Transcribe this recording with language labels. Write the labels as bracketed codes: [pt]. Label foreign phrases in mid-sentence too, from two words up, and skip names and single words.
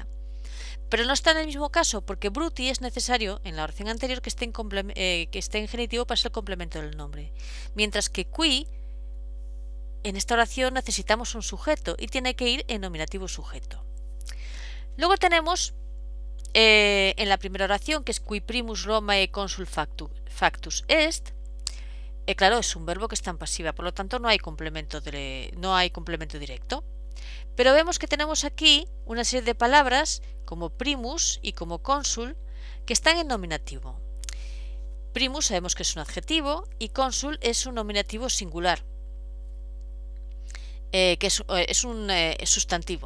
[es] Pero no está en el mismo caso, porque bruti es necesario en la oración anterior que esté en genitivo para ser el complemento del nombre, mientras que qui en esta oración necesitamos un sujeto y tiene que ir en nominativo sujeto. Luego tenemos en la primera oración, que es [la] qui primus Romae consul factus est. [es] Claro, es un verbo que está en pasiva, por lo tanto no hay complemento directo. Pero vemos que tenemos aquí una serie de palabras como primus y como consul que están en nominativo. Primus sabemos que es un adjetivo y consul es un nominativo singular, que es un sustantivo.